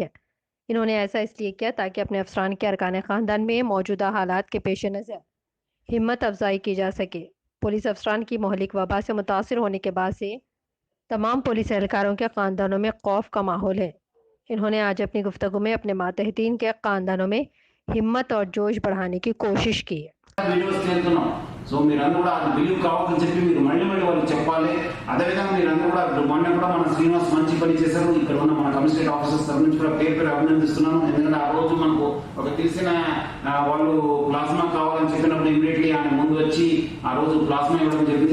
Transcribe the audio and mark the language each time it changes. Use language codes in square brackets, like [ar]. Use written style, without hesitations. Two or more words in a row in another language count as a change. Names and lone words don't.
[ur] انہوں نے ایسا اس لیے کیا تاکہ اپنے افسران کے ارکان خاندان میں موجودہ حالات کے پیش نظر ہمت افزائی کی جا سکے۔ پولیس افسران کی مہلک وبا سے متاثر ہونے کے بعد سے تمام پولیس اہلکاروں کے خاندانوں میں خوف کا ماحول ہے۔ انہوں نے آج اپنی گفتگو میں اپنے ماتحتین کے خاندانوں میں ہمت اور جوش بڑھانے کی کوشش کی ہے۔ [te] సో మీరందరూ కూడా అది బిలీవ్ కావాలని చెప్పి మీరు మళ్ళీ వాళ్ళు చెప్పాలి. అదేవిధంగా మీరందరూ కూడా మొన్న కూడా మన శ్రీనివాస్ మంచి పని చేశారు. ఇక్కడ ఉన్న మన [en] commissionerate officers [te] తరఫు నుంచి కూడా పేరు అభినందిస్తున్నాను. ఎందుకంటే ఆ రోజు మనకు ఒక తెలిసిన వాళ్ళు ప్లాస్మా కావాలని చెప్పినప్పుడు ఇమీడియట్లీ ఆయన ముందు వచ్చి ఆ రోజు ప్లాస్మా ఇవ్వడం జరిగింది.